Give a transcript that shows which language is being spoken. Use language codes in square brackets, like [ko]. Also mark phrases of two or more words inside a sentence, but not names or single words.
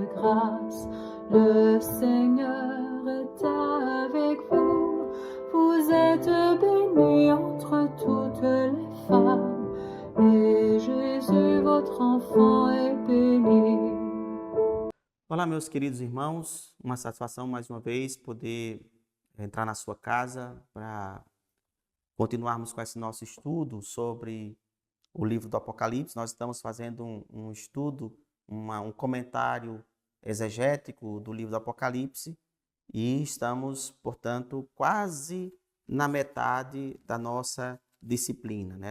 [fr] grâce. Le Seigneur est avec vous. Vous êtes bénie entre toutes les femmes, et Jésus, votre enfant, est béni. [pt] Olá, meus queridos irmãos, uma satisfação mais uma vez poder entrar na sua casa para continuarmos com esse nosso estudo sobre o livro do Apocalipse. Nós estamos fazendo um estudo, um comentário exegético do livro do Apocalipse e estamos, portanto, quase na metade da nossa disciplina, né?